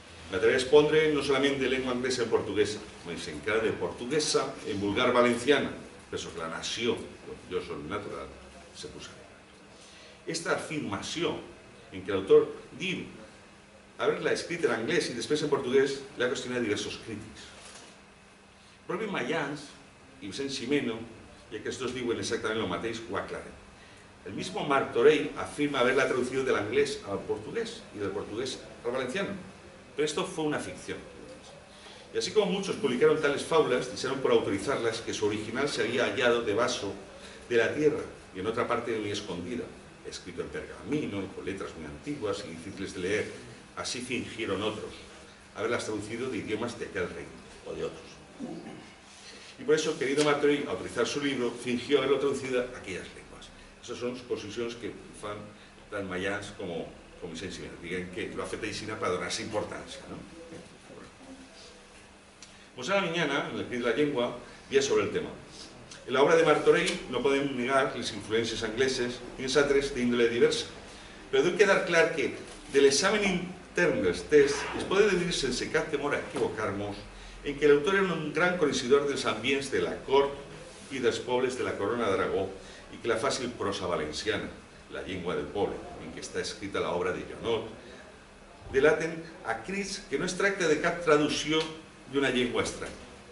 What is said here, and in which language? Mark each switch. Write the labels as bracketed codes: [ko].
[ca] M'atreveix a respondre no solament de llengua anglesa en portuguesa, sinó encara de portuguesa en vulgar valenciana, per això que la nació, jo soc natural, se posa. Esta afirmació en què l'autor diu haver-la escrit en anglès i després en portuguès l'ha qüestionat diversos crítics. El propi Mayans i Vicent Ximeno, i aquests dos diuen exactament el mateix, ho aclaren. [es] El mismo Martorell afirma haberla traducido del inglés al portugués y del portugués al valenciano, pero esto fue una ficción. Y así como muchos publicaron tales fábulas, dijeron por autorizarlas que su original se había hallado debajo de la tierra y en otra parte muy escondida, escrito en pergamino y con letras muy antiguas y difíciles de leer. Así fingieron otros haberlas traducido de idiomas de aquel reino o de otros. Y por eso, querido Martorell, al utilizar su libro, fingió haberlo traducido a aquellas lenguas. Esas son conclusiones que fan tan mayans como Vicente Sibena. [ca] Digan que lo ha fet així para donar-se importància, no? [es] Pues a la mañana, en el Crit de la Llengua, ya sobre el tema. [ca] En la obra de Martorell no podem negar les influències angleses i els altres d'índole diversa, però deu quedar clar que de l'examen intern dels tests es pot deduir sense cap temor a equivocar-nos en que l'autor era un gran coneixedor dels ambients de la cort i dels pobles de la Corona d'Aragó i que la fàcil prosa valenciana, la llengua del poble, en què està escrita l'obra de Jonot, delaten a crits que no es tracta de cap traducció d'una llengua estranya.